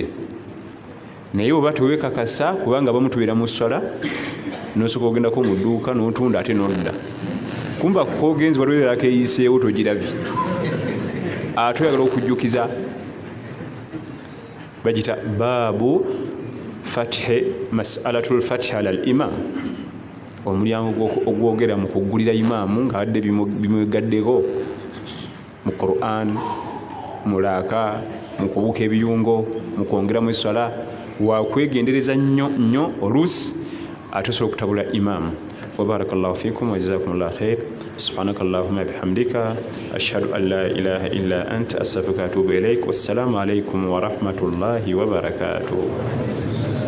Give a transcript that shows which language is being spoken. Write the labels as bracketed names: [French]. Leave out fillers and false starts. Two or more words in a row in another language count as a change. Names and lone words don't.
[Ganda] Naye oba teweekakasa, kubanga abamu tubeera mu ssala n'osooka ogendako mu dduuka n'otunda ate n'odda, kumba kogenzi waliwo erako eyiseewo togirabye, ate oyagala okujjukiza. [Arabic] Bagita باب فتح مسألة الفتح على الإمام, [Ganda] omulyango ogwogera mu kuggulira imaamu nga badde bimwegaddeko mu Quran, mu laaka, mu kubuka ebiyungo, mu kwongeramu essala. Wakwegendereza nnyo oluusi ate osobola okutabula imaamu. [Arabic] وبارك الله فيكم وجزاكم الله خير. سبحانك اللهم بحمدك أشهد أن لا إله إلا أنت أستغفرك وأتوب إليك. والسلام عليكم ورحمة الله وبركاته.